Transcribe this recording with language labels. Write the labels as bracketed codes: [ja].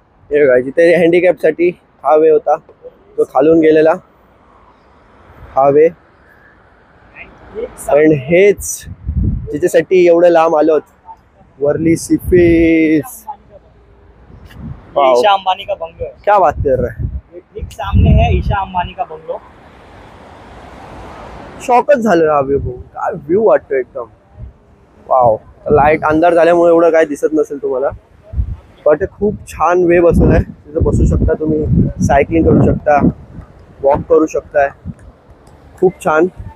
[mr] हे बघा, जिथे हँडिकॅप साठी हा वे होता, तो खालून गेलेला हा वे, आणि हेच जिच्यासाठी एवढं लांब आलोत, वर्ली सीफेस। [hi] ईशा अंबानी का बंगलो है, क्या बात कर रहा है, ठीक सामने है ईशा अंबानी का बंगलो। [mr] शॉकच झालं हा व्ह्यू बघून, काय व्ह्यू वाटतो एकदम। वाव, लाईट अंधार झाल्यामुळे एवढं काय दिसत नसेल तुम्हाला, बट खूप छान वे बसवलाय, तिथं बसू शकता तुम्ही, सायकलिंग करू शकता, वॉक करू शकताय, खूप छान।